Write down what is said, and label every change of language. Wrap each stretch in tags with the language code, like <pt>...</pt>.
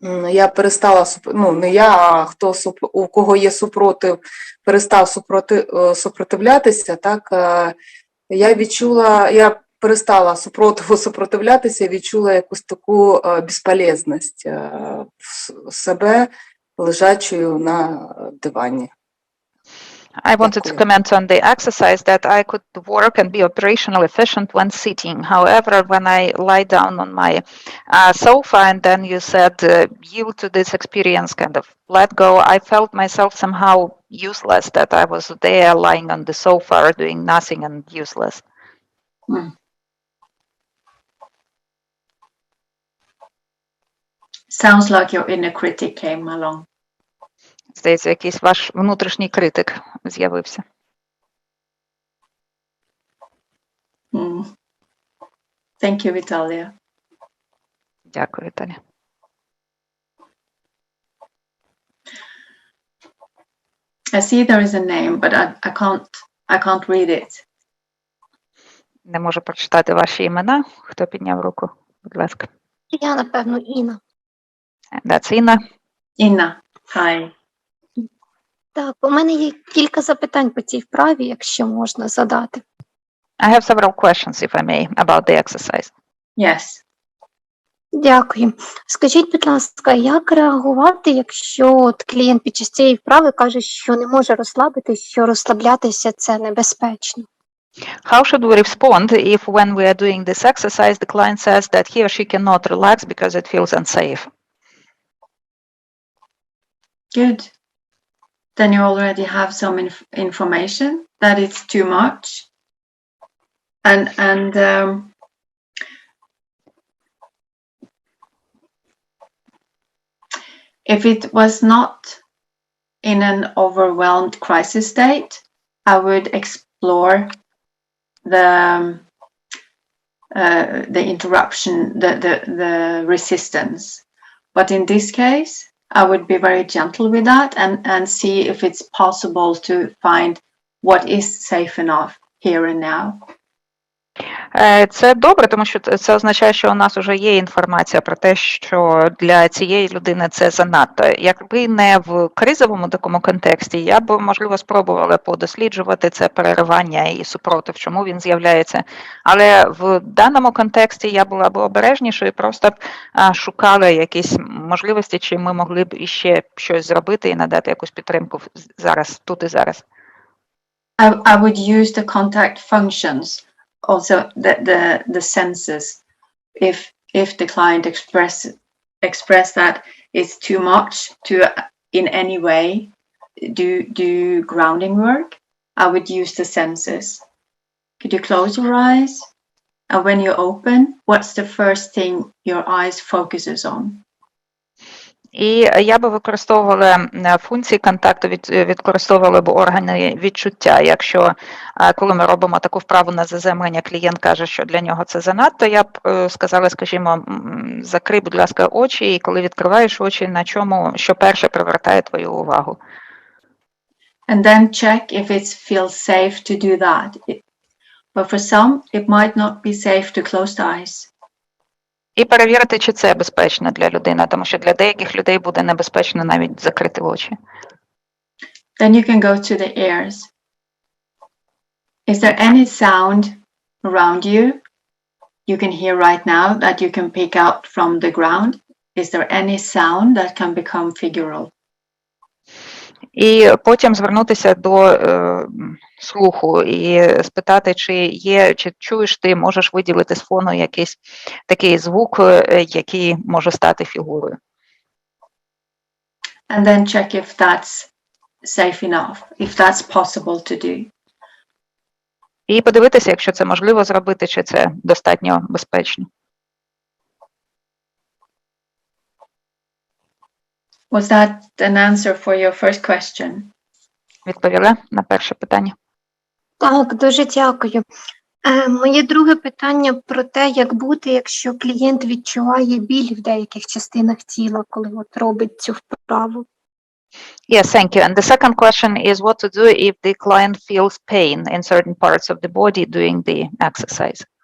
<uk>я перестала, не я, а у кого є супротив, перестав супротивлятися, так, я перестала супротивлятися, відчула якусь таку безполезність себе, лежачою на дивані.</uk> <en>I wanted to comment on the exercise that I could work and be operationally efficient when sitting. However, when I lie down on my sofa and then you said yield to this experience, kind of let go, I felt myself somehow useless, that I was there lying on the sofa doing nothing and useless. Sounds like your inner critic came along.</en> <uk>Здається, якийсь ваш внутрішній критик з'явився.</uk> <en>Thank you, Vitalia.</en> <uk>Дякую, Віталія.</uk> <en>I see there is a name, but I can't read it.</en> <uk>Не можу прочитати ваші імена. Хто підняв руку? Будь ласка. Я, напевно, Інна.</uk> <en>That's Інна. Інна, hi.</en> <uk>Так, у мене є кілька запитань по цій вправі, якщо можна задати.</uk> <en>I have several questions, if I may, about the exercise. Yes.</en> <uk>Дякую. Скажіть, будь ласка, як реагувати, якщо от клієнт під час цієї вправи каже, що не може розслабитись, що розслаблятися – це небезпечно?</uk> <en>How should we respond if when we are doing this exercise, the client says that he or she cannot relax because it feels unsafe? Good. Then you already have some information that it's too much. And if it was not in an overwhelmed crisis state, I would explore the interruption, the resistance. But in this case, I would be very gentle with that and see if it's possible to find what is safe enough here and now.</en> <uk>Це добре, тому що це означає, що у нас вже є інформація про те, що для цієї людини це занадто. Якби не в кризовому такому контексті, я б, можливо, спробувала подосліджувати це переривання і супротив, чому він з'являється. Але в даному контексті я була б обережнішою і просто б шукала якісь можливості, чи ми могли б іще щось зробити і надати якусь підтримку зараз, тут і зараз.</uk> <en>I would use the contact functions. Also the senses, if the client express that it's too much to in any way do grounding work, I would use the senses. Could you close your eyes? And when you open, what's the first thing your eyes focuses on?</en> <uk>І я би використовувала функції контакту, використовувала б органи відчуття. Якщо, коли ми робимо таку вправу на заземлення, клієнт каже, що для нього це занадто, я б сказала, скажімо, закрий, будь ласка, очі, і коли відкриваєш очі, на чому, що перше привертає твою увагу.</uk> <en>And then check if it feels safe to do that. But for some, it might not be safe to close the eyes.</en> <uk>І перевірити, чи це безпечно для людини, тому що для деяких людей буде небезпечно навіть закрити очі.</uk> <en>Then you can go to the ears. Is there any sound around you can hear right now that you can pick out from the ground? Is there any sound that can become figural?</en> <uk>І потім звернутися до слуху і спитати, чи чуєш ти, можеш виділити з фону якийсь такий звук, який може стати фігурою.</uk> <en>And then check if that's safe enough, if that's possible to do.</en> <uk>І подивитися, якщо це можливо зробити, чи це достатньо безпечно.</uk> <en>Was that an answer for your first question?</en> <uk>Відповіла на перше питання? Так, дуже дякую. Моє друге питання про те, як бути, якщо клієнт відчуває біль в деяких частинах тіла, коли от робить цю вправу.</uk> <en>Yes, thank you. And the second question is what to do if the client feels pain in certain parts of the body doing the exercise.</en>